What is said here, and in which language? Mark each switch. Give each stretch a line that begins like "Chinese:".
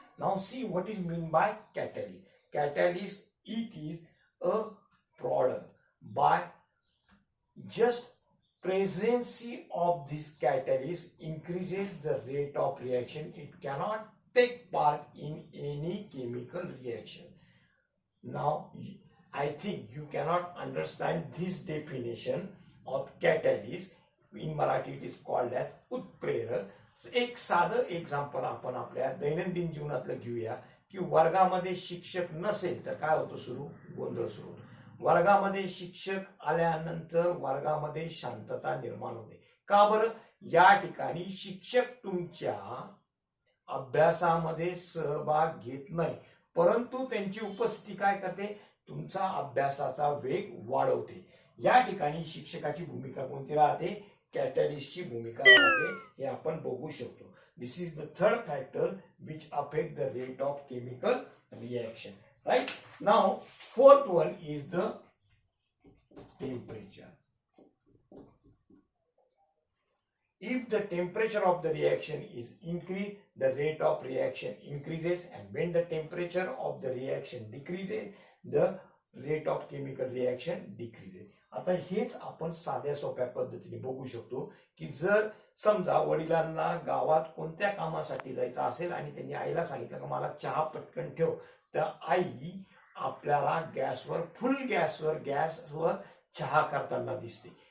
English: Now see what is meant by catalyst. Catalyst, it is a product by just presence of this catalyst increases the rate of reaction. It cannot take part in any chemical reaction. Now I think you cannot understand this definition of catalyst. In Marathi it is called as utprerak.
Marathi: एक साधं example आपण आपल्या दैनंदिन जीवनातलं घेऊया की वर्गामध्ये शिक्षक नसेल तर काय होतं, गोंधळ सुरू होतो. वर्गामध्ये शिक्षक आल्यानंतर वर्गामध्ये शांतता निर्माण होते. का बरं? या ठिकाणी शिक्षक तुमच्या अभ्यासामध्ये सहभाग घेत नाही, परंतु त्यांची उपस्थिती काय करते, तुमचा अभ्यासाचा वेग वाढवते. या ठिकाणी शिक्षकाची भूमिका कोणती राहते, कॅटलिस्टची भूमिका राहते, हे आपण बघू शकतो.
English: This is the third factor which affect the rate of chemical reaction. Right? Now fourth one is the temperature. If the temperature of the reaction is increased, the rate of reaction increases, and when the temperature of the reaction decreases, the rate of chemical reaction decreases.
Marathi: आता हेच आपण साध्या सोप्या पद्धतीने बघू शकतो की जर समजा वडिलांना गावात कोणत्या कामासाठी जायचं असेल आणि त्यांनी आईला सांगितलं की मला चहा पटकन ठेव, तर आई आपल्याला फुल गॅसवर चहा करताना दिसते.